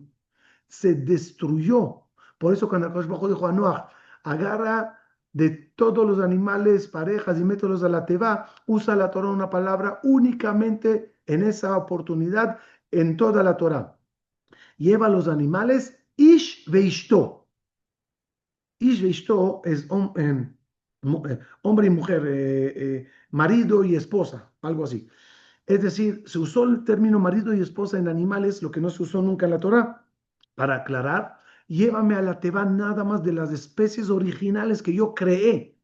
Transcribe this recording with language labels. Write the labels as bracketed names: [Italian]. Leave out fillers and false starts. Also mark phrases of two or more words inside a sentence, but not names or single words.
[Spanish] Se destruyó. Por eso cuando Akash Bajo dijo a Noah, agarra de todos los animales, parejas y métodos a la teba, usa la Torah una palabra únicamente en esa oportunidad en toda la Torah. Lleva los animales [Hebrew] איש ואשתו. איש ואשתו [Spanish] es hombre y mujer, marido y esposa, algo así. Es decir, se usó el término marido y esposa en animales, lo que no se usó nunca en la Torah. Para aclarar, llévame a la teba nada más de las especies originales que yo creé.